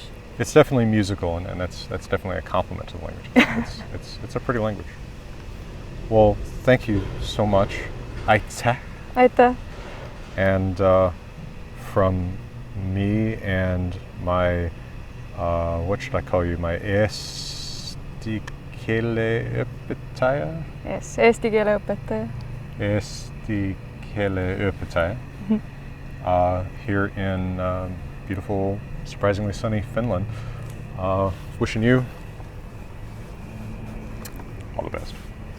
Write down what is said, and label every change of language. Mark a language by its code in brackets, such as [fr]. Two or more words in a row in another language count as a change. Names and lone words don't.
[en] It's definitely musical, and that's definitely a compliment to the language. It's a pretty language. Well, thank you so much, Aita. Aita. And from me and my, what should I call you? [et] My eesti keele õpetaja? Yes, eesti keele õpetaja. Eesti keele õpetaja. [en] Here in beautiful, surprisingly sunny Finland. Wishing you all the best.